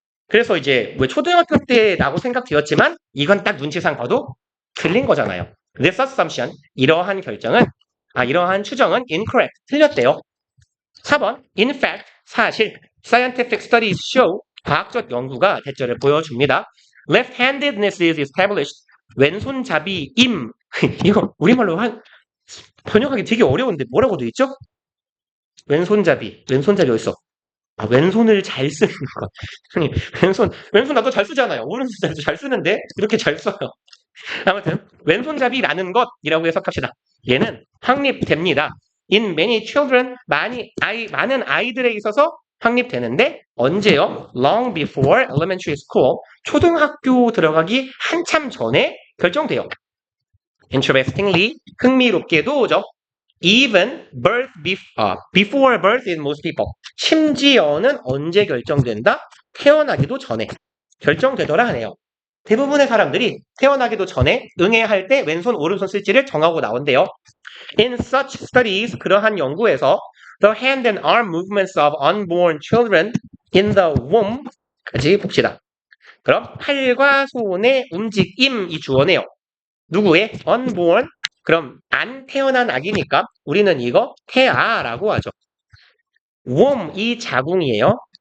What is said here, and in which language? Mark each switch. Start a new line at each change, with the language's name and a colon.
Korean: 그래서 이제 왜 초등학교 때라고 생각되었지만 이건 딱 눈치상 봐도 틀린 거잖아요.
English: This assumption,
Korean: 이러한 추정은 incorrect, 틀렸대요. 4번, in fact, 사실,
English: scientific studies show,
Korean: 과학적 연구가 대절을 보여줍니다.
English: Left-handedness is established,
Korean: 왼손잡이임. 이거 우리말로 번역하기 되게 어려운데 뭐라고 돼 있죠? 왼손잡이 어딨어? 아, 왼손을 잘 쓰는 것. 아니, 왼손 나도 잘 쓰잖아요. 오른손잡이도 잘 쓰는데, 이렇게 잘 써요. 아무튼, 왼손잡이라는 것이라고 해석합시다. 얘는 확립됩니다.
English: In many children,
Korean: 많은 아이들에 있어서 확립되는데, 언제요?
English: Long before elementary school,
Korean: 초등학교 들어가기 한참 전에 결정돼요.
English: Interestingly,
Korean: 흥미롭게도죠.
English: Even before birth in most people.
Korean: 심지어는 언제 결정된다? 태어나기도 전에 결정되더라 하네요. 대부분의 사람들이 태어나기도 전에 응애할 때 왼손 오른손 쓸지를 정하고 나온대요.
English: In such studies,
Korean: 그러한 연구에서
English: the hand and arm movements of unborn children in the womb까지 봅시다.
Korean: 그럼 팔과 손의 움직임이 주어네요. 누구의? unborn. 그럼 안 태어난 아기니까 우리는 이거 태아라고 하죠. womb, 이 자궁이에요.